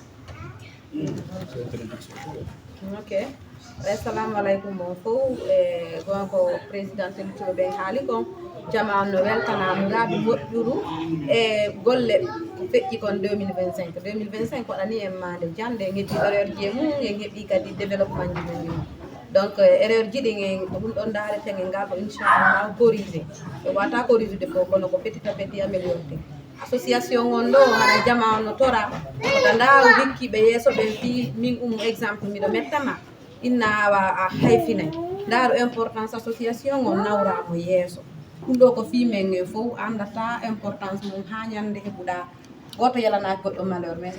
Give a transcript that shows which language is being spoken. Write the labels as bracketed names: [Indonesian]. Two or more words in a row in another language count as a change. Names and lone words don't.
[Fula] Ok, [Arabic] السلام عليكم [Fula] bon fof e gonko président telituɓe ɓen haali kon jama no weltanama ngaadu moƴƴuru e golle feƴƴi kon 2025 waɗani en mande jande en heɓi erreur ji e mum en heɓi kadi développement ji men mum donc erreur ji ɗin en ko ɗum ɗon daareten en ngal ko inchallah corrigé e wata corrigé fof kono ko [French] petit à petit [Fula] amélioré association on ɗo haɗa jama on no tora oto ndaaru hikkiɓe yeeso ɓen fi min exemple miɗo mettama inna a hayfinay ndaaru importance association on nawramo yeeso ɗum ɗo ko fimen e fof andata importance mum ha ñande heɓuɗa goto yalanaki goɗɗo [French] malheur mais